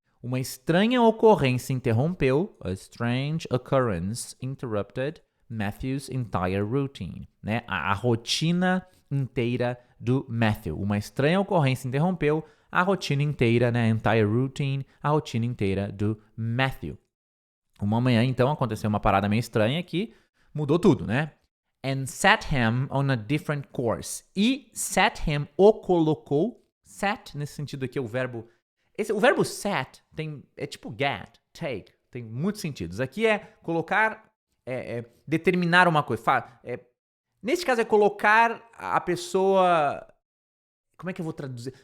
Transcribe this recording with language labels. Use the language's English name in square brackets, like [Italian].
[English] Uma estranha ocorrência interrompeu, a strange occurrence interrupted Matthew's entire routine, né? [Portuguese] A rotina inteira do Matthew. Uma estranha ocorrência interrompeu a rotina inteira, né? Entire routine, a rotina inteira do Matthew. Uma manhã, então, aconteceu uma parada meio estranha que mudou tudo, né? [English] And set him on a different course. [Portuguese] E set him, o colocou. Set, nesse sentido aqui, o verbo... o verbo set é tipo get, take. Tem muitos sentidos. Aqui é colocar, determinar uma coisa. Neste caso é colocar a pessoa... Como é que eu vou traduzir?